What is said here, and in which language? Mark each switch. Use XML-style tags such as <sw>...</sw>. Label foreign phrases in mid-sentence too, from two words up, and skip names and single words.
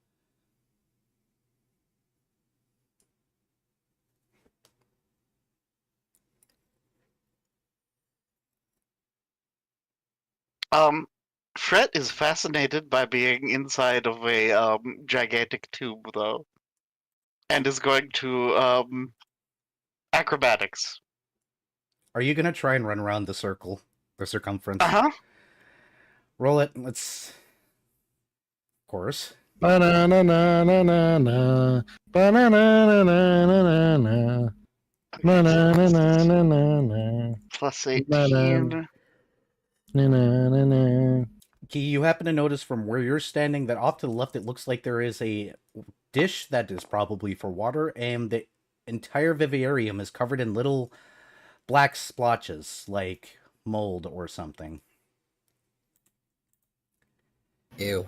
<en>Fret is fascinated by being inside of a gigantic tube, though, and is going to acrobatics. Are you gonna try and run around the circle, the circumference? Roll it. Let's. Of course. Ba-na-na-na-na-na-na. Ba-na-na-na-na-na-na. Na-na-na-na-na-na. Plus 18. Na-na-na-na. Key, you happen to notice from where you're standing that off to the left it looks like there is a dish that is probably for water, and the entire vivarium is covered in little black splotches, like mold or something. Ew.</en>